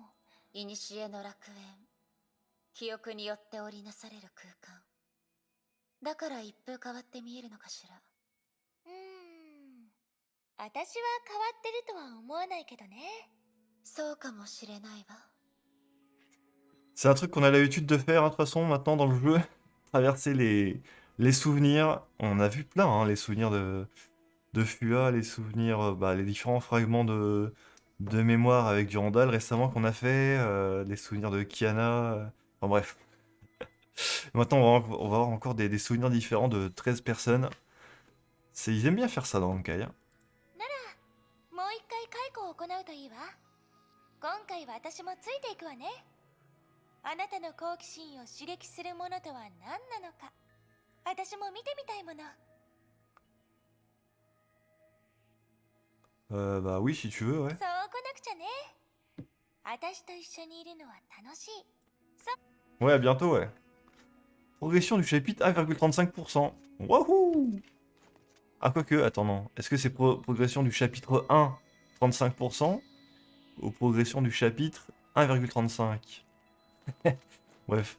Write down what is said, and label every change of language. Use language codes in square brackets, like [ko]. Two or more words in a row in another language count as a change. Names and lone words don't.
[ja] 古の楽園、記憶によって織りなされる空間だから一風変わって見えるのかしら。私は変わってるとは思わないけどね。そうかもしれないわ。 [fr] C'est un truc qu'on a l'habitude de faire, hein, de toute façon, maintenant dans le jeu. Traverser les souvenirs. On en a vu plein, hein, les souvenirs de Fua, les souvenirs, bah, les différents fragments de mémoire avec Durandal récemment qu'on a fait, les souvenirs de Kiana. Enfin bref. Maintenant, on va avoir encore des souvenirs différents de 13 personnes. Ils aiment bien faire ça dans Honkai, hein. [ja] もう一回解雇を行うといいわ。今回は私もついていくわね。あなたの好奇心を刺激するものとは何なのか、私も見てみたいもの。 [fr] Bah oui, si tu veux, ouais. [ja] そうこなくちゃね。私と一緒にいるのは楽しい。 [fr] Ouais, à bientôt, ouais. Progression du chapitre 1,35%. Wouhou! Ah, quoique, attends, non. Est-ce que c'est progression du chapitre 1, 35%, ou progression du chapitre 1,35? Bref.